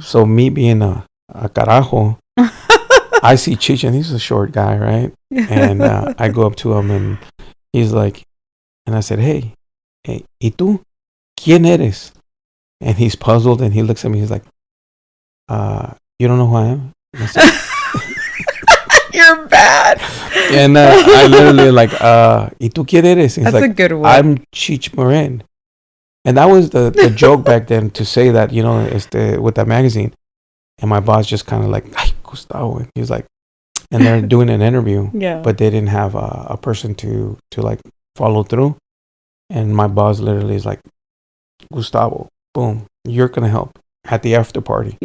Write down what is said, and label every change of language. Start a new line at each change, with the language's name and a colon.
English: So me being a carajo, I see Cheech, and he's a short guy, right? And I go up to him, and he's like, and I said, "Hey,
Spanish: ¿y tú quién eres?"
English: And he's puzzled, and he looks at me. He's like, "You don't know who I am?" And I said, "You're bad." And I literally like,
Spanish: ¿y tú quién eres?
English: And that's like, a good one. I'm Cheech Marin. And that was the joke back then, to say that, with that magazine. And my boss just kind of like, "Ay, Gustavo." And he's like, and they're doing an interview, but they didn't have a person to like follow through. And my boss literally is like, "Gustavo, boom, you're going to help at the after party."